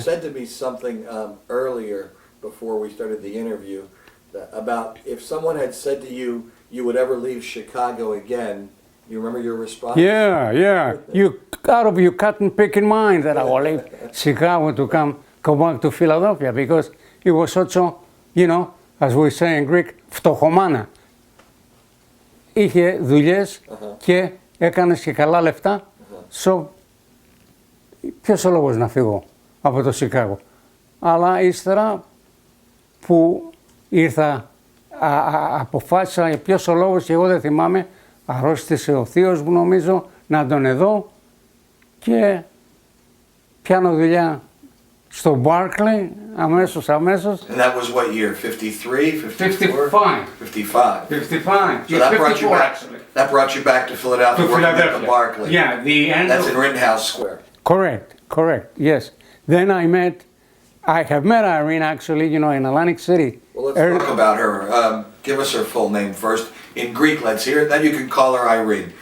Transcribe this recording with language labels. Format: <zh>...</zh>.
<en>said to me something earlier before we started the interview about if someone had said to you, you would ever leave Chicago again. You remember your response? Yeah. You out of your cotton picking mind that I will leave Chicago to come back to Philadelphia because it was such a, as we say in Greek, φτωχομάνα.</en> <el>Είχε δουλειές και έκανες και καλά λεφτά. So, ποιος ο λόγος να φύγω από το Σικάγο. Αλλά ύστερα που ήρθα, αποφάσισα ποιος ο λόγος και εγώ δεν θυμάμαι, αρρώστησε ο θείος μου νομίζω, να τον δω και πιάνω δουλειά στο Barclay αμέσως.</el> <en>And that was what year? 53, 54? 55. 55. So that brought you back. That brought you back to Philadelphia. To working Philadelphia. at the Barclay. Yeah, the end. That's in Rittenhouse Square. Correct. Yes. Then I have met Irene actually, in Atlantic City. Well, let's talk about her. Give us her full name first. In Greek, let's hear it. Then you can call her Irene.</en>